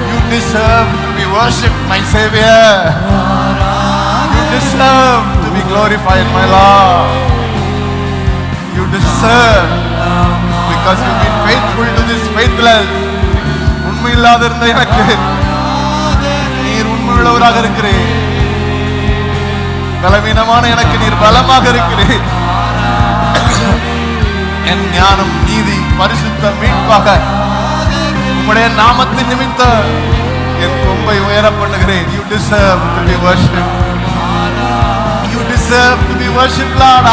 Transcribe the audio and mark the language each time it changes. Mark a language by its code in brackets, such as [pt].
[en] deserve to be worshipped, my Savior. You deserve to be glorified, my Lord. You deserve, because you've been faithful to this faithless. [ta] உண்மை இல்லாத இருந்த எனக்கு நீர் உண்மையுள்ளவராக இருக்கிறேன். பலவீனமான எனக்கு நீர் பலமாக இருக்கிறேன். என் ஞானம், நீதி, பரிசுத்த மீட்பாக உம்முடைய நாமத்தின் நிமித்தம் என் கொம்பை உயர பண்ணுகிறேன். [en] You deserve to be worshipped. You deserve to be worshipped, Lord.